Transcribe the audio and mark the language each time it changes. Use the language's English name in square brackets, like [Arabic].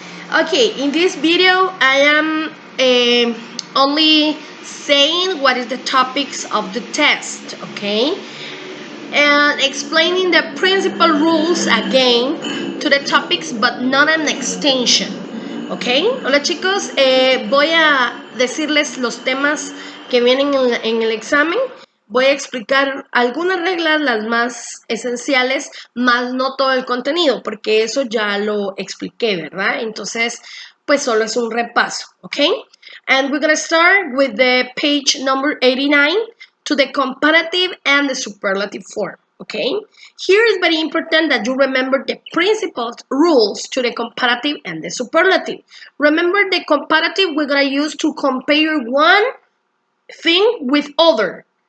[English] Okay, in this video, I am only saying what is the topics of the test, okay? And explaining the principal rules again to the topics, but not an extension, okay? [Spanish] Hola chicos, voy a decirles los temas que vienen en el examen. Voy a explicar algunas reglas, las más esenciales, más no todo el contenido, porque eso ya lo expliqué, ¿verdad? Entonces, pues solo es un repaso, ¿ok? [English] And we're going to start with the page number 89 to the comparative and the superlative form, okay? Here is very important that you remember the principal rules to the comparative and the superlative. Remember the comparative we're going to use to compare one thing with other.